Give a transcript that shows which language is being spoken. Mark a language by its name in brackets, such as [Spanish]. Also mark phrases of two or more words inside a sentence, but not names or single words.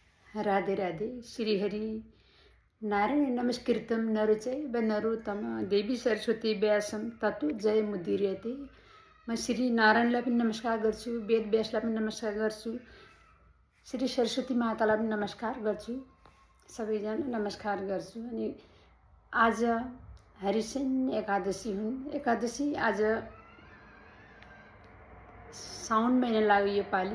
[Nepali] राधे राधे। [Sanskrit] श्रीहरि नारायण नमस्कृतं नरचैव नरोत्तमं देवी सरस्वती व्यासं ततो जयमुदीरयते। [Nepali] म श्री नारायणलाई पनि नमस्कार गर्छु, वेद व्यासलाई पनि नमस्कार गर्छु, श्री सरस्वती मातालाई पनि नमस्कार गर्छु, सबैजना नमस्कार गर्छु। अनि आज हरिशनि एकादशी हुन्। एकादशी आज साउन महिना लाग्यो योपालि।